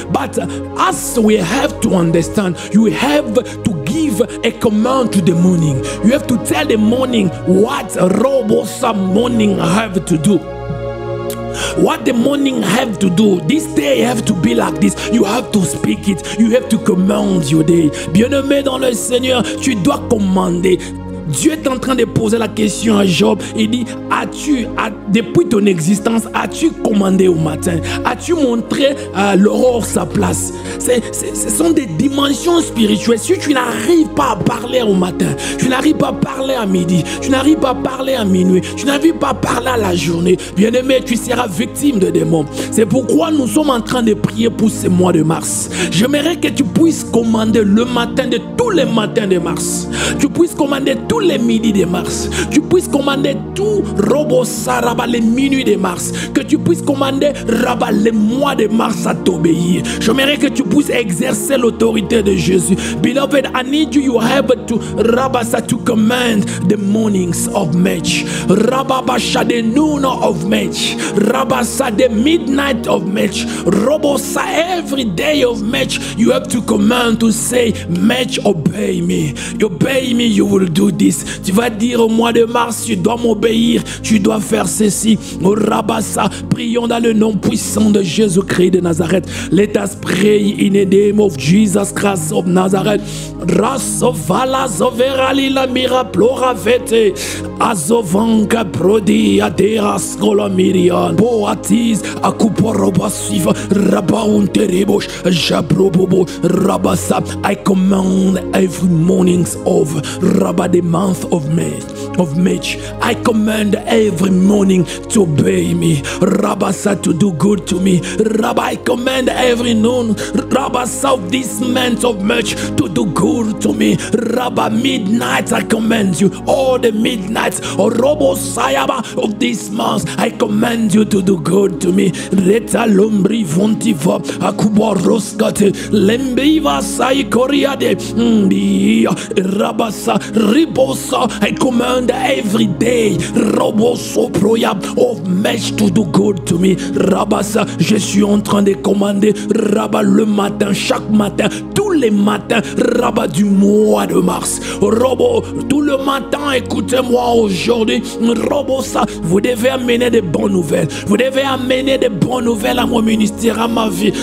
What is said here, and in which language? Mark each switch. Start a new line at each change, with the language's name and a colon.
English: But as we have to understand, you have to give a command to the morning. You have to tell the morning what Robosa morning have to do. What the morning have to do. This day have to be like this. You have to speak it. You have to command your day.
French: Bien-aimé dans le Seigneur, tu dois commander. Dieu est en train de poser la question à Job. Il dit, depuis ton existence, as-tu commandé au matin? As-tu montré à l'aurore sa place? Ce sont des dimensions spirituelles. Si tu n'arrives pas à parler au matin, tu n'arrives pas à parler à midi, tu n'arrives pas à parler à minuit, tu n'arrives pas à parler à la journée, bien aimé, tu seras victime de démons. C'est pourquoi nous sommes en train de prier pour ce mois de mars. J'aimerais que tu puisses commander le matin de tous les matins de mars. Tu puisses commander tous les midis de mars. Tu puisses commander tout Robo-Saraba les minuits de mars. Que tu puisses commander Rabat les mois de mars à t'obéir. J'aimerais que tu puisses exercer l'autorité de Jésus.
English: Beloved, I need you. You have to Rabasa to command the mornings of March. Rababasha the noon of March. Rabasa the midnight of March. Robosa every day of March. You have to command to say, March, obey me. Obey me, you will do this.
French: Tu vas dire au mois de mars, tu dois m'obéir, tu dois faire ceci. Oh Rabasa, prions dans le nom puissant de Jésus-Christ de Nazareth.
English: Let us pray in the name of Jesus Christ of Nazareth. Rasovala zoverali la mira plora vete. Azovanka prodi aderas kolomirian. Boatiz akuporoba suiva. Rabaunteribosh jabrobobo rabasa. I command every mornings of Rabba the month of March. I command every morning to obey me. Rabasa to do good to me. Rabba, I command every noon. Rabasa of this month of March to do good to me. Rabba midnight, I command you. All the midnights or Robo Sayaba of this month, I command you to do good to me. Reta lombri vontiva akuba roskate lembiva sai koriade mbia rabasa ribo Robosa, I command every day, Roboso Proya, of mesh to do good to me.
French: Rabasa, je suis en train de commander, Rabat le matin, chaque matin, tous les matins, Rabat du mois de mars. Robo, tout le matin, écoutez-moi aujourd'hui, Robosa, vous devez amener des bonnes nouvelles. Vous devez amener des bonnes nouvelles à mon ministère, à ma vie.